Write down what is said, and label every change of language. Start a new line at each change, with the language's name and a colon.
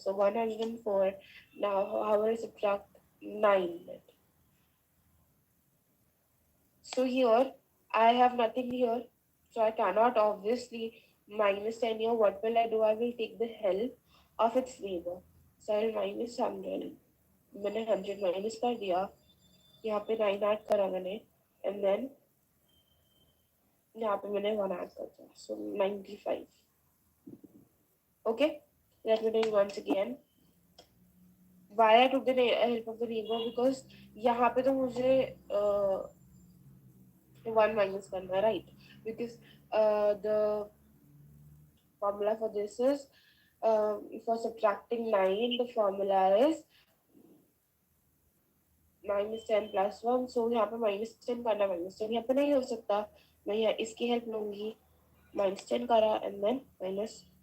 English: So 104, now how will I subtract 9? So here, I have nothing here. So I cannot obviously minus 10 here. What will I do? I will take the help of its neighbor. So I'll minus 100.
Hindi: मैंने 100 minus कर दिया. यहाँ पे 9 add करा मैंने.
English: And then
Hindi: यहाँ पे मैंने 1 ऐड कर दिया.
English: So 95. Okay? Let me do it once again. Why I took the help of the neighbor? Because
Hindi: यहाँ पे तो मुझे 1 minus करना है,
English: right? Because the formula for this is for subtracting 9, the formula is minus 10 plus 1.
Hindi: So यहाँ पे minus 10 करना, minus 10 यहाँ पे नहीं हो सकता. मैं यहाँ इसकी हेल्प लूंगी. minus 10 करा
English: and then minus